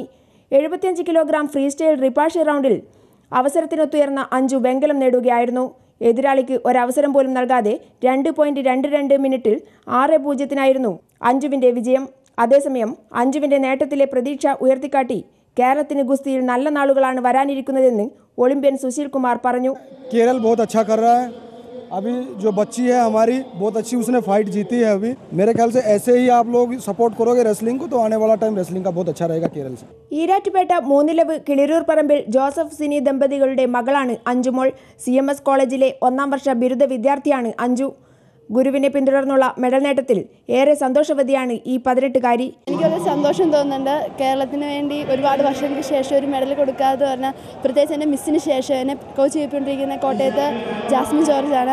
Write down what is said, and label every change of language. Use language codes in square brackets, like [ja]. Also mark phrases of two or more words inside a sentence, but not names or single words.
[ml] 75 കിലോഗ്രാം ഫ്രീ സ്റ്റൈൽ റിപ്പാഷെ റൗണ്ടിൽ അവസരത്തിനൊത്തുയർന്ന അഞ്ജു വെങ്കലം നേടുകയായിരുന്നു. എതിരാളിക്ക് ഒരവസരം പോലും നൽകാതെ 2.22 മിനിറ്റിൽ 6-0 അഞ്ജുവിന്റെ വിജയം. അതേസമയം അഞ്ജുവിന്റെ നേട്ടത്തിലെ പ്രതീക്ഷ ഉയർത്തിക്കാട്ടി കേരളത്തിന് ഗുസ്തിയിൽ നല്ല നാളുകളാണ് വരാനിരിക്കുന്നതെന്ന് ഒളിമ്പ്യൻ സുശീൽ കുമാർ പറഞ്ഞു. [hi] केरल बहुत अच्छा कर रहा है. अभी जो बच्ची है हमारी बहुत अच्छी, उसने फाइट जीती है. अभी मेरे ख्याल से ऐसे ही आप लोग सपोर्ट करोगे रेसलिंग को तो आने वाला टाइम रेसलिंग का बहुत अच्छा रहेगा केरल से. [ml] ഈരാറ്റുപേട്ട മൂന്നിലവ് കിളിരൂർ പറമ്പിൽ ജോസഫ് സിനി ദമ്പതികളുടെ മകളാണ് അഞ്ജുമോൾ. CMS കോളേജിലെ 1-ാം വർഷ ബിരുദ വിദ്യാർത്ഥിയാണ് അഞ്ജു. ഗുരുവിനെ പിന്തുടർന്നുള്ള മെഡൽ നേട്ടത്തിൽ ഏറെ സന്തോഷവതിയാണ് ഈ 18-കാരി. എനിക്കത് സന്തോഷം തോന്നുന്നുണ്ട്. കേരളത്തിന് വേണ്ടി ഒരുപാട് വർഷങ്ങൾക്ക് ശേഷം ഒരു മെഡൽ കൊടുക്കാതെ പറഞ്ഞാൽ, പ്രത്യേകിച്ച് എൻ്റെ മിസ്സിന് ശേഷം എന്നെ കോച്ച് ചെയ്തുകൊണ്ടിരിക്കുന്ന കോട്ടയത്ത് ജാസ്മിൻ ജോർജാണ്.